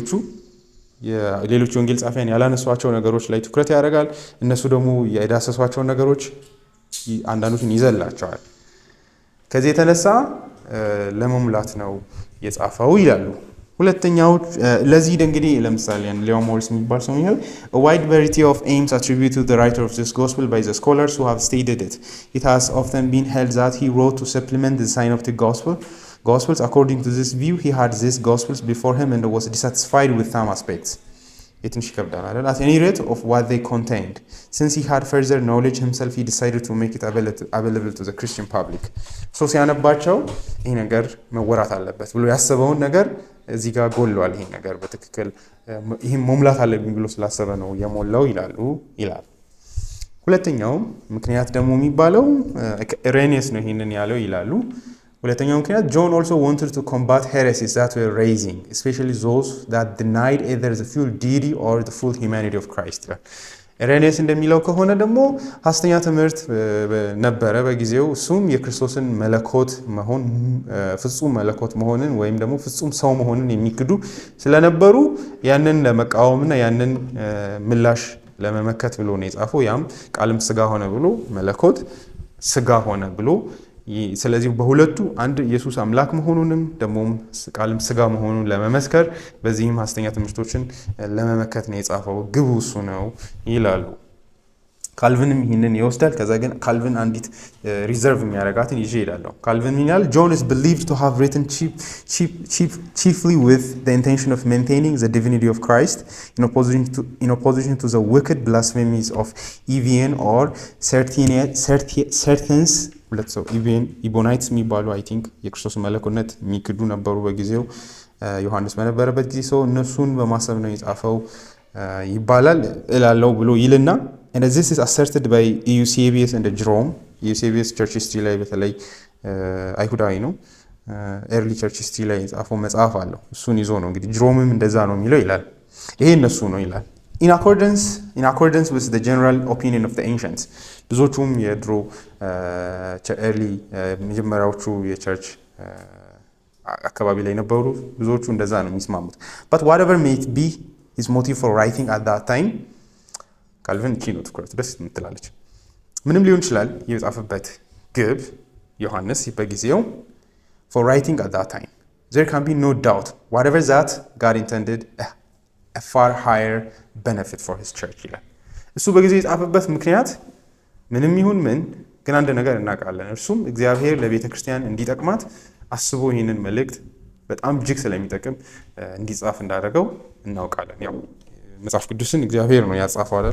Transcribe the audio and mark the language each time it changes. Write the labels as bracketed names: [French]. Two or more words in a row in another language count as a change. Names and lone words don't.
[Amharic] ሌሎቹ ወንጌል ጻፊያን ያላነሷቸው ነገሮች ላይ ትኩረት ያደርጋል። እነሱ ደግሞ የዳሰሷቸውን ነገሮች አንዳንዶችን ይዘላቸዋል። ከዚህ የተነሳ ለመሙላት ነው የጻፈው ይላሉ። ሁለተኛው ለዚህ እንግዲህ ለምሳሌ ሊዮን ሞሪስ የሚባል ሰው ይላል [English] a wide variety of aims attributed to the writer of this gospel by the scholars who have stated it. It has often been held that he wrote to supplement the synoptic gospels. According to this view, he had these gospels before him and was dissatisfied with some aspects. [Amharic] የትንሽ ይከብዳል አይደል? [English] At any rate of what they contained. Since he had further knowledge himself, he decided to make it available to the Christian public. [Amharic] So ሲያነባቸው ይሄ ነገር መወራት አለበት ብሎ ያሰበውን ነገር እዚህ ጋር ጎሏል። ይሄ ነገር በትክክል ይሄን መሙላት አለብኝ ብሎ ስላሰበ ነው የሞላው ይላል። ሁለተኛው ምክንያት ደግሞ የሚባለው ኢሬኒየስ ነው ይሄንን ያለው ይላሉ። ሁለተኛው ምክንያት [English] John also wanted to combat heresies that were rising, especially those that denied either the full deity or the full humanity of Christ. [Amharic] ኢሬኒየስ እንደሚለው ከሆነ ደግሞ ሐሰተኛ ትምህርት ነበረ በጊዜው። እሱም የክርስቶስን መለኮት መሆን ፍጹም መለኮት መሆንን ወይም ደግሞ ፍጹም ሰው መሆንን የሚክዱ ስለነበሩ ያንን ለመቃወምና ያንን ምላሽ ለመመከት ብሎ ነው የጻፈው። ያም ቃልም ስጋ ሆነ ብሎ መለኮት ስጋ ሆነ ብሎ ስለዚህ በሁለቱ አንድ ኢየሱስ አምላክ መሆኑንም ደሞም ቃልም ስጋ መሆኑን ለመመስከር በዚህም ሐሰተኛ ትምህርቶችን ለመመከት ነው የጻፈው። ግቡ እሱ ነው ይላሉ። ካልቪንም ይህንን ይወስዳል። ከዛ ግን ካልቪን አንዲት ሪዘርቭ የሚያደርጋትን ይዤ እሄዳለሁ። ካልቪን ይላል [English] John is believed to have written chiefly with the intention of maintaining the divinity of Christ in opposition to the wicked blasphemies of Evian or Sertens [Amharic] ሁለት ሰው ኢቦናይትስ የሚባሉ [English] I think [Amharic] የክርስቶስ መለኮነት የሚክዱ ነበሩ በጊዜው ዮሐንስ በነበረበት ጊዜ። ሰው እነሱን በማሰብ ነው የጻፈው ይባላል እላለው ብሎ ይልና [English] and this is asserted by Eusebius and Jerome. [Amharic] Eusebius [English] church history [Amharic] ላይ በተለይ አይሁዳዊ ነው [English] early church history [Amharic] ላይ የጻፈው መጽሐፍ አለው። እሱን ይዞ ነው እንግዲህ ጅሮምም እንደዛ ነው የሚለው ይላል። ይሄ እነሱ ነው ይላል። [English] in accordance with the general opinion of the ancients [Amharic] ብዙዎቹም የድሮ ኤርሊ መጀመሪያዎቹ የቸርች አካባቢ ላይ ነበሩ ብዙዎቹ እንደዛ ነው የሚስማሙት። [English] but whatever may it be his motive for writing at that time [Amharic] ካልቪን ኪ ነው ትኩረት ደስ የምትላለች። ምንም ሊሆን ይችላል የጻፈበት ግብ ዮሐንስ በጊዜው [English] for writing at that time there can be no doubt whatever that God intended a far higher benefit for his church [Amharic] ይላል። እሱ በጊዜው የጻፈበት ምክንያት ምንም ይሁን ምን ግን አንድ ነገር እናውቃለን። እርሱም እግዚአብሔር ለቤተ ክርስቲያን እንዲጠቅማት አስቦ ይህንን መልእክት በጣም እጅግ ስለሚጠቅም እንዲጻፍ እንዳደረገው እናውቃለን። ያው መጽሐፍ ቅዱስን እግዚአብሔር ነው ያጻፈው አይደለ?